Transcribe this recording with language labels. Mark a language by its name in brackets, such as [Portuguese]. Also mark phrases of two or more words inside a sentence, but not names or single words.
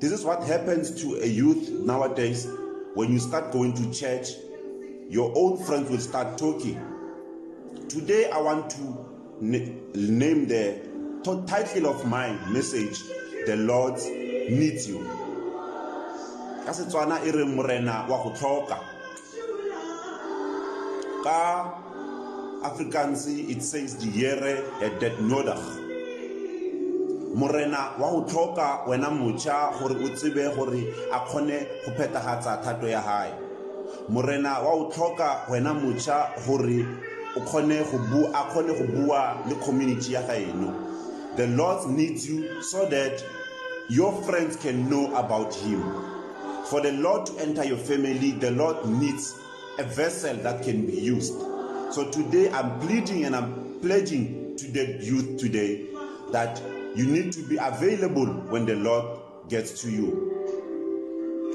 [English] This is what happens to a youth nowadays. When you start going to church, your own friends will start talking. Today I want to name the title of my message, The Lord Needs You. [Tswana] Ka Setswana e re morena wa go tlhoka. Ka Afrikaans [English] it says [Afrikaans] die Here het dit nodig. [Tswana] Morena wa go tlhoka wena motšha gore o tsebe gore a kgone go phethagatsa thato ya hae. Morena wa go tlhoka wena motšha gore o kgone go bua le community ya gaeno. [English] The Lord needs you so that your friends can know about him. For the Lord to enter your family, the Lord needs a vessel that can be used. So today I'm pleading and I'm pledging to the youth today that you need to be available when the Lord gets to you.